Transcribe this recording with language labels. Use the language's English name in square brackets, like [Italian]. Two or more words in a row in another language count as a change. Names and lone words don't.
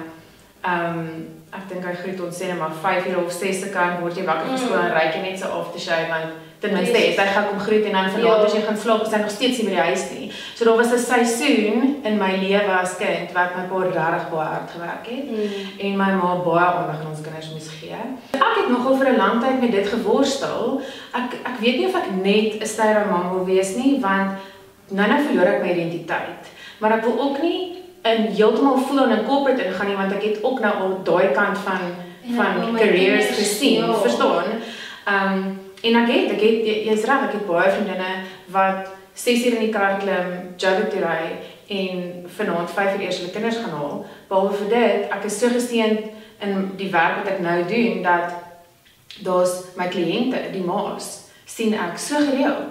[Afrikaans] Ek dink hy groet ons sê net maar 5:00 of 6 se kant word jy wakker van skool en ry jy net so aftershave want ten minste het hy gaan kom groet en dan vanaand as jy gaan slaap is hy nog steeds nie by die huis nie. So daar was 'n seisoen in my lewe as kind wat my pa regtig baie hard gewerk het en my ma baie aandag aan ons kinders moes gee. Ek het nogal vir 'n lang tyd met dit geworstel. Ek weet nie of ek net 'n [English] stay-at-home mom [Afrikaans] wil wees nie want nou verloor ek my identiteit. Maar ek wil ook nie heeltemal [English] full on [Afrikaans] in corporate ingaan nie want ek het ook nou al daai kant van careers gesien, verstaan? En ek het jy's reg, ek het baie vriendinne wat 6 uur in die kar klim, Joburg toe ry en vanaand 5 uur eers hulle kinders gaan haal. Behalwe vir dit, ek is so geseënd in die werk wat ek nou doen dat daar's my kliënte, die ma's, sien ek so gereeld.